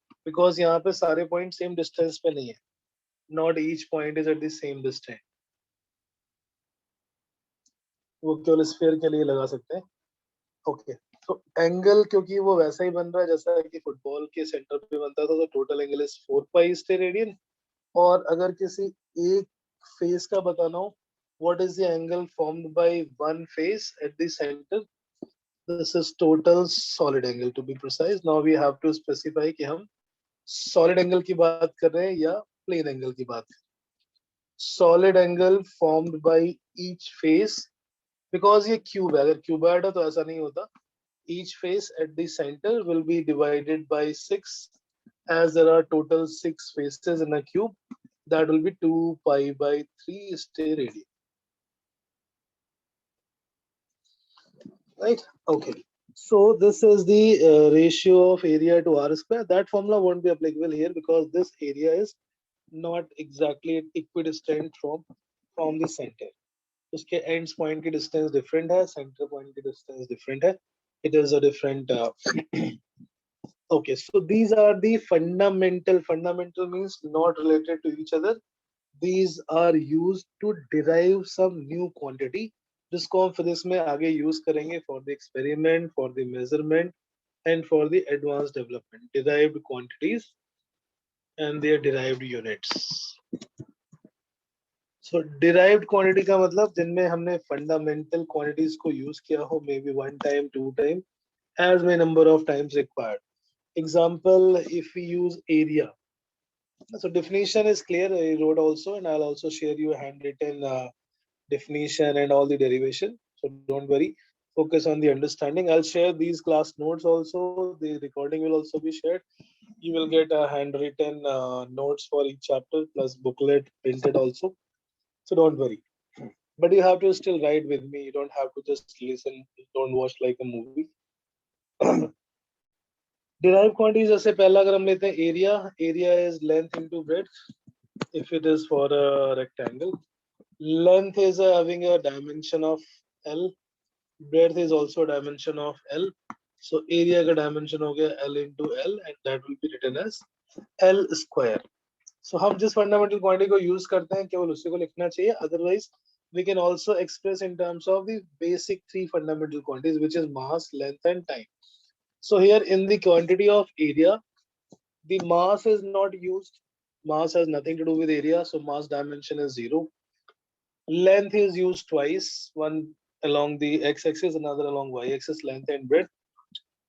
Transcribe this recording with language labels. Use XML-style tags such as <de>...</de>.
<hi>Because यहाँ पे सारे पॉइंट सेम डिस्टेंस पे नहीं है.</hi> <en>Not each point is at the same distance.</en> <hi>वो केवल स्फीयर के लिए लगा सकते हैं. ओके, तो एंगल क्योंकि वो वैसा ही बन रहा है जैसा कि फुटबॉल के सेंटर पे बनता था, तो</hi> <en>Total angle is 4 pi steradian.</en> <hi>और अगर किसी एक फेस का बताना हो,</hi> <en>what is the angle formed by one face at the center? This is total solid angle to be precise. Now we have to specify</en> <hi>कि हम solid angle की बात कर रहे हैं या plane angle की बात कर रहे हैं.</hi> <en>Solid angle formed by each face, because</en> <hi>ये cube है. अगर cuboid है तो ऐसा नहीं होता.</hi> <en>Each face at the center will be divided by 6, as there are total 6 faces in a cube. That will be 2 pi by 3 steradian. Right? Okay. So this is the ratio of area to r square. That formula won't be applicable here because this area is not exactly equidistant from the center.</en> <hi>उसके ends point की distance different है, center point की distance different है.</hi> <en>It is a different. Okay, so these are the fundamental. Fundamental means not related to each other. These are used to derive some new quantity,</en> <hi>जिसको हम physics में आगे use करेंगे</hi> <en>For the experiment, for the measurement and for the advance development. Derived quantities and their derived units.</en> <hi>So derived quantity का मतलब जिनमें हमने fundamental quantities को यूज किया हो,</hi> <en>May be 1 time, 2 time, as many number of times required. Example, if we use area. So definition is clear. I wrote also, and I'll also share you a handwritten definition and all the derivation. So don't worry. Focus on the understanding. I'll share these class notes also. The recording will also be shared. You will get a handwritten notes for each chapter plus booklet printed also. So don't worry. But you have to still write with me. You don't have to just listen. Don't watch like a movie.</en> <hi>Derived quantities जैसे पहला अगर हम लेते हैं area.</hi> <en>Area is length into breadth. If it is for a rectangle, length is having a dimension of L. Breadth is also a dimension of L. So</en> <hi>area का dimension हो गया L into L,</hi> <en>and that will be written as L square.</en> <hi>So हम जिस fundamental quantity को use करते हैं केवल उसी को लिखना चाहिए.</hi> <en>Otherwise, we can also express in terms of the basic 3 fundamental quantities, which is mass, length, and time. So here in the quantity of area, the mass is not used. Mass has nothing to do with area, so mass dimension is 0. Length is used twice, one along the x-axis, another along y-axis, length and breadth.</en>